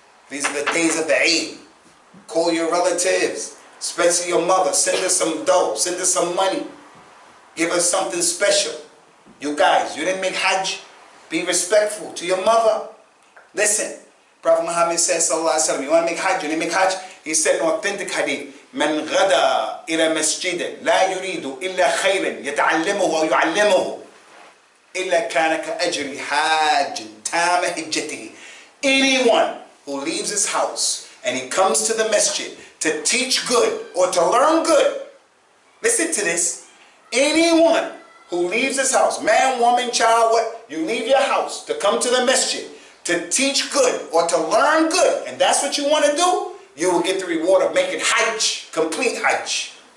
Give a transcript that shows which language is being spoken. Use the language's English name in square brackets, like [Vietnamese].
[English] These are the days of the Eid. Call your relatives, especially your mother. Send her some dough, send her some money. Give her something special. You guys, you didn't make Hajj? Be respectful to your mother. Listen, Prophet Muhammad says, sallallahu alaihi wasallam, you want to make Hajj? You didn't make Hajj? He said in an authentic hadith, [Arabic] من غدا إلى مسجد لا يريد إلا خيرا يتعلمه ويعلمه إلا كان كأجر حاج تام حجته. [English] Anyone who leaves his house and he comes to the masjid to teach good or to learn good, listen to this, anyone who leaves his house, man, woman, child, what, you leave your house to come to the masjid to teach good or to learn good, and that's what you want to do, you will get the reward of making Hajj, complete Hajj.